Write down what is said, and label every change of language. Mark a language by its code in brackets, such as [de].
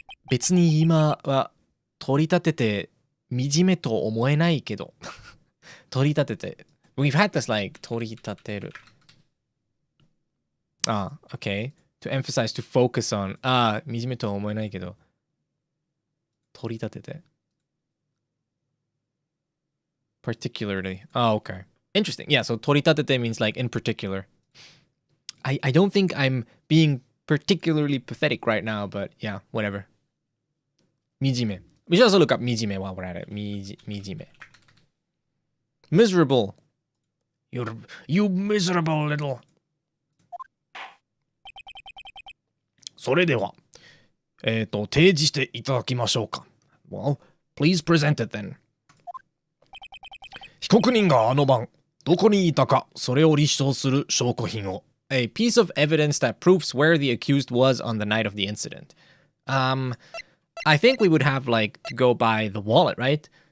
[ja] 別に今は取り立てて惨めと思えないけど。取り立てて。 [en] We've had this like 取り立てる。 Okay. To emphasize, to focus on. [ja] 惨めとは思えないけど。取り立てて。 [en] Particularly. Okay. Interesting. Yeah, so 取り立てて means like in particular. I don't think I'm being particularly pathetic right now, but yeah, whatever. [ja] 惨め. [en] We should also look up 惨め while we're at it. 惨め.Miserable. You miserable little. [ja] それでは、提示していただきましょうか. [en] Well, please present it then. [ja] 被告人があの晩、どこにいたか、それを立証する証拠品を. [en] A piece of evidence that proves where the accused was on the night of the incident. I think we would have like to go by the wallet, right?